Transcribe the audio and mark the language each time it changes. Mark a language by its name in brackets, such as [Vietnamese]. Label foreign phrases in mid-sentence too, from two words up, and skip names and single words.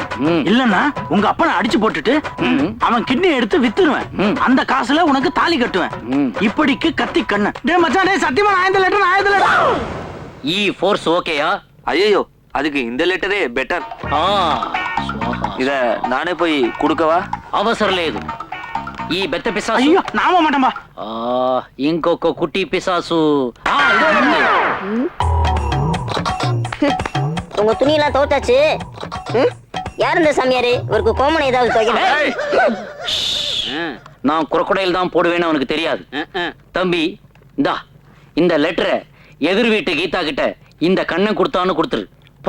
[Tamil] இல்லன்னா உங்க அப்பனை அடிச்சு போட்டுட்டு அவன் கிட்னி எடுத்து வித்துருவேன். அந்த காசுல உனக்கு தாலி கட்டுவேன். இப்படிக்கு கத்தி கண்ணு. டேய் மச்சான், டேய் சத்தியமா நான் இந்த லெட்டர். ஈ ஃபோர்ஸ் ஓகேயா? ஐயோ, அதுக்கு இந்த லெட்டரே பெட்டர். இத நானே போய் கொடுக்கவா? [Telugu] అవసరం లేదు. ఈ బెత్త పిశాసు. [Tamil] ஐயோ நாம மாட்டேன்பா. [Telugu] ఇంకొక కుట్టి పిశాసు. [Tamil] உங்க துணியெல்லாம் துவைச்சாச்சு. யார் இந்த சாமியாரு? இவருக்கு கோமனை ஏதாவது துவைக்கணும். நான் குரக்கொடையில் தான் போடுவேன்னு அவனுக்கு தெரியாது. தம்பி, இந்தா இந்த லெட்டரை எதிர் வீட்டு கீதா கிட்ட இந்த கண்ணை கொடுத்தான்னு கொடுத்துரு போ.